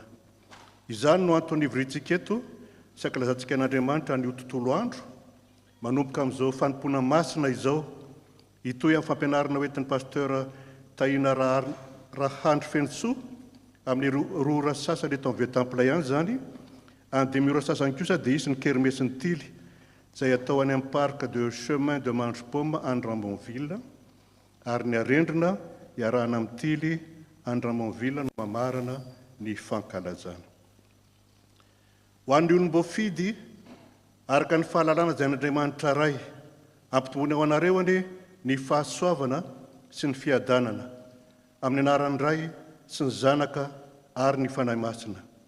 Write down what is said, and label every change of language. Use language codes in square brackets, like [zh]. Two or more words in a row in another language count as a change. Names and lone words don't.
[mg] Izany no antony ivoriantsika eto sy ankalazantsika an'Andriamanitra ny tontolo andro, manomboka amin'izao fanompoana masina izao, hitoy amin'ny fampianarana hoentin'ny pasteur Tahina Rahandry Fensoa amin'ny roa ora sasany eto amin'ny Vieux-Temple ihany zany, any 2 ora sasany kosa dia isy ny kermesy ny tily izay atao any amin'ny parc de chemin de Mangepomme any Rambonville, ary ny arendrina iarahana amin'ny tily any Rambonville no mamarana ny fankalazana. Ho an'ny olom-boafidy, araka ny fahalalana izay an'Andriamanitra ray, ampitombony ao anareo anie ny fahasoavana sy ny fiadanana amin'ny anaran'ny Ray sy ny Zanaka ary ny fanahy masina.